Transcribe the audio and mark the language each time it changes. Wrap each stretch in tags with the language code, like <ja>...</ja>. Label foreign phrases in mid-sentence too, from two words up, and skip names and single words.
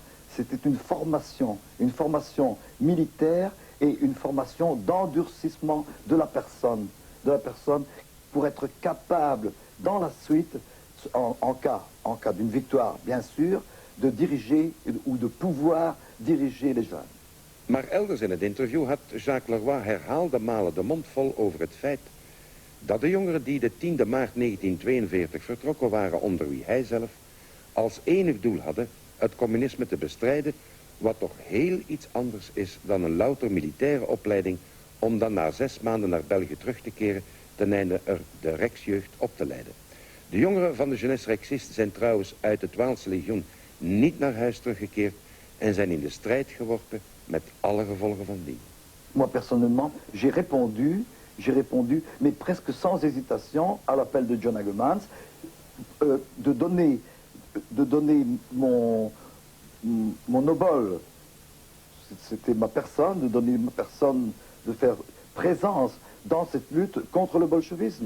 <fr>C'était une formation militaire et une formation d'endurcissement de la personne pour être capable, dans la suite, en cas d'une victoire, bien sûr, de diriger ou de pouvoir diriger les jeunes.</fr> <nl>Maar elders in het interview had Jacques Leroy herhaalde malen de mond vol over het feit dat de jongeren die de 10e maart 1942 vertrokken waren onder wie hij zelf, als enig doel hadden het communisme te bestrijden, wat toch heel iets anders is dan een louter militaire opleiding om dan na 6 maanden naar België terug te keren ten einde er de Rijksjeugd op te leiden. De jongeren van de Jeunesse Rexiste zijn trouwens uit het Waalse legioen niet naar huis teruggekeerd en zijn in de strijd geworpen met alle gevolgen van dien.</nl> <fr>Moi, personnellement, j'ai répondu, mais presque sans hésitation, à l'appel de John Hagemans, de donner mon obol, c'était ma personne, de donner ma personne, de faire présence dans cette lutte contre le bolchevisme.</fr>